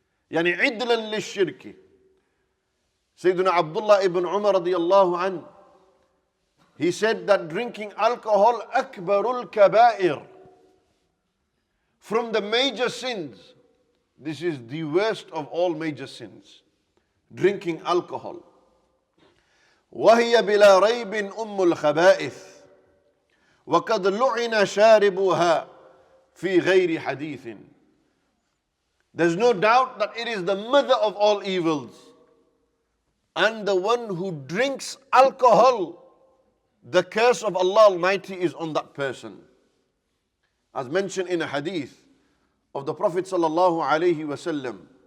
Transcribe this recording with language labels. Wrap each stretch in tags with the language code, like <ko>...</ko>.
<ar>Yani idlan lishirki.</ar> <en>Sayyidina Abdullah ibn Umar radiyallahu anhu, he said that drinking alcohol</en> <ar>akbarul kabair.</ar> <en>From the major sins, this is the worst of all major sins. Drinking alcohol.</en> <ar>وهي بلا ريب أم الخبائث وقد لعن شاربها في غير حديث.</ar> <en>There's no doubt that it is the mother of all evils. And the one who drinks alcohol, the curse of Allah Almighty is on that person. As mentioned in a hadith of the Prophet sallallahu alaihi wasallam.</en>